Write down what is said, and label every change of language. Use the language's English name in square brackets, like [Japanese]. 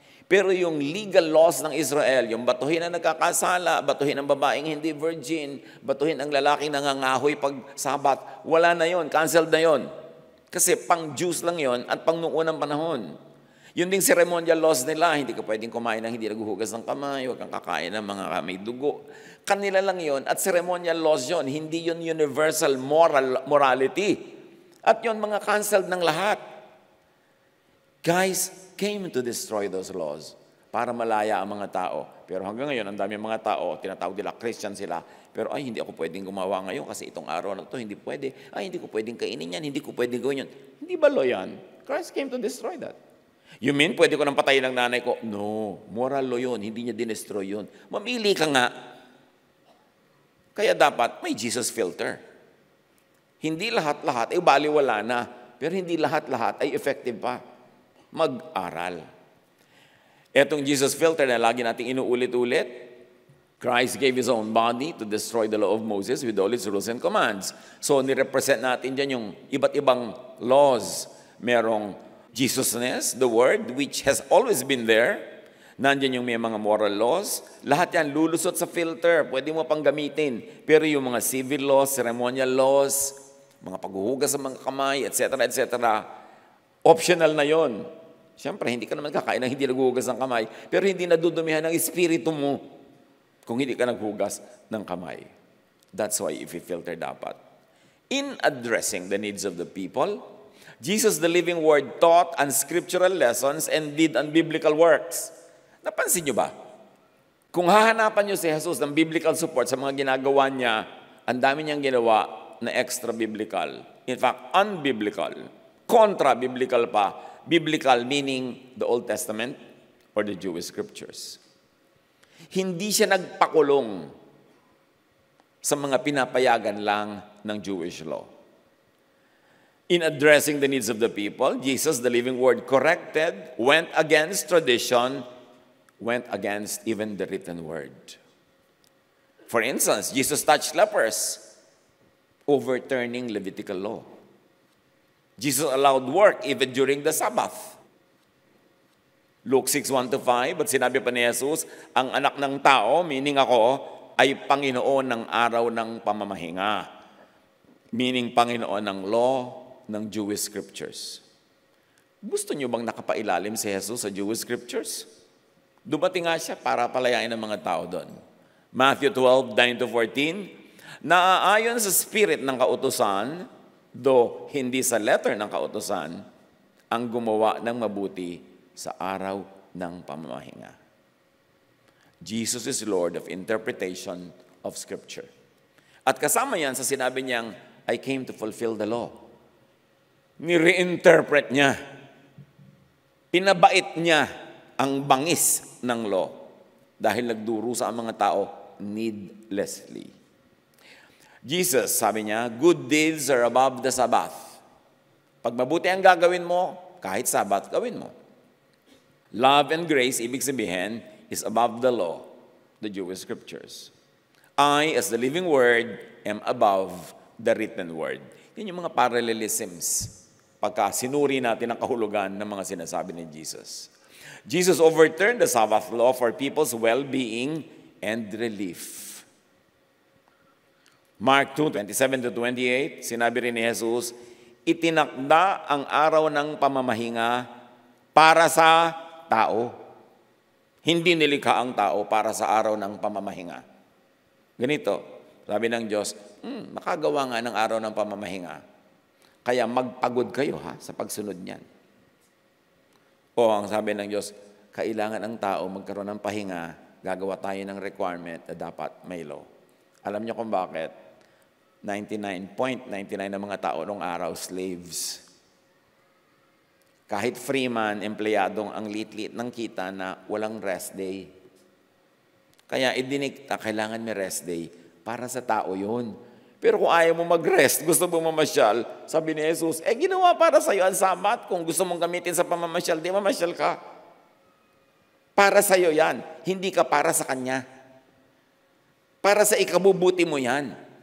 [Filipino] Pero yung legal laws ng Israel, yung batuhin ang nagkakasala, batuhin ang babaeng hindi virgin, batuhin ang lalaking nangangahoy pag sabat, wala na yun. Canceled na yun. Kasi pang Jews lang yun at pang noong unang panahon. Yun ding ceremonial laws nila, hindi ka pwedeng kumain ng hindi naghuhugas ng kamay, huwag kang kakain ng mga may dugo. Kanila lang yun, at ceremonial laws yun, hindi yun universal morality. At yun mga canceled ng lahat. [English] Guys came to destroy those laws [Filipino] para malaya ang mga tao. Pero hanggang ngayon, ang dami mga tao, tinatawag nila, Christian sila, pero ay, hindi ako pwedeng gumawa ngayon kasi itong araw na ito, hindi pwede. Ay, hindi ko pwedeng kainin yan, hindi ko pwedeng gawin yan. Hindi ba law yan? [English] Christ came to destroy that. [Filipino] You mean, pwede ko nang patayin ng nanay ko? No, moral law yun. Hindi niya dinestroy yun. Mamili ka nga. Kaya dapat may Jesus filter. Hindi lahat-lahat ay baliwala na. Pero hindi lahat-lahat ay effective pa. Mag-aral. Etong Jesus filter na lagi nating inuulit-ulit, [English] Christ gave His own body to destroy the law of Moses with all its rules and commands. So, [Filipino] nirepresent natin dyan yung iba't ibang laws. Merong [English] Jesusness, the Word, which has always been there. [Filipino] Nandiyan yung may mga moral laws. Lahat yan lulusot sa filter. Pwede mo pang gamitin. Pero yung mga civil laws, ceremonial laws, mga paghuhugas sa mga kamay, etc., etc., optional na yon. Siyempre, hindi ka naman kakain ng hindi naghuhugas ng kamay, pero hindi nadudumihan ng espiritu mo kung hindi ka naghugas ng kamay. [English] That's why if you filter dapat. In addressing the needs of the people, Jesus, the living Word, taught unscriptural lessons and did unbiblical works. [Filipino] Napansin nyo ba? Kung hahanapan nyo si Jesus ng biblical support sa mga ginagawa niya, ang dami niyang ginawa na extra-biblical. [English] In fact, unbiblical. Contra-biblical pa. Biblical meaning the Old Testament or the Jewish scriptures. [Filipino] Hindi siya nagpakulong sa mga pinapayagan lang ng Jewish law. [English] In addressing the needs of the people, Jesus, the living Word, corrected, went against tradition, went against even the written Word. For instance, Jesus touched lepers, overturning Levitical law. Jesus allowed work even during the Sabbath. [Filipino] Luke 6:1-5, at sinabi pa ni Jesus, ang anak ng tao, meaning ako, ay Panginoon ng araw ng pamamahinga. Meaning Panginoon ng law, ng Jewish scriptures. Gusto niyo bang nakapailalim si Jesus sa Jewish scriptures? Dumating nga siya para palayain ang mga tao doon. Matthew 12:9-14, naaayon sa spirit ng kautusan, though hindi sa letter ng kautusan, ang gumawa ng mabuti sa araw ng pamamahinga. [English] Jesus is Lord of interpretation of Scripture. [Filipino] At kasama yan sa sinabi niyang, [English] I came to fulfill the law. [Filipino] Ni-reinterpret niya. Pinabait niya ang bangis ng law dahil nagduro sa mga tao needlessly. [English] Jesus, [Filipino] sabi niya, [English] good deeds are above the Sabbath. [Filipino] Pag mabuti ang gagawin mo, kahit Sabbath, gawin mo. [English] Love and grace, [Filipino] ibig sabihin, [English] is above the law, the Jewish scriptures. I, as the living Word, am above the written Word. [Filipino] Yan yung mga parallelisms pagka sinuri natin ang kahulugan ng mga sinasabi ni Jesus. [English] Jesus overturned the Sabbath law for people's well-being and relief. [Filipino] Mark 2:27-28, sinabi rin ni Jesus, itinakda ang araw ng pamamahinga para sa tao. Hindi nilikha ang tao para sa araw ng pamamahinga. Ganito, sabi ng Diyos, makagawa nga ng araw ng pamamahinga. Kaya magpagod kayo sa pagsunod niyan. O ang sabi ng Diyos, kailangan ang tao magkaroon ng pahinga, gagawa tayo ng requirement na dapat may law. Alam niyo kung bakit? 99.99 ng mga tao noong araw, slaves. Kahit freeman, empleyadong ang lit-lit ng kita na walang rest day. Kaya idinikta, kailangan may rest day. Para sa tao yun. Pero kung ayaw mo mag-rest, gusto mo mamasyal, sabi ni Jesus, ginawa para sa iyo ang Sabat. Kung gusto mong gamitin sa pamamasyal, di mamasyal ka. Para sa iyo yan. Hindi ka para sa Kanya. Para sa ikabubuti mo yan.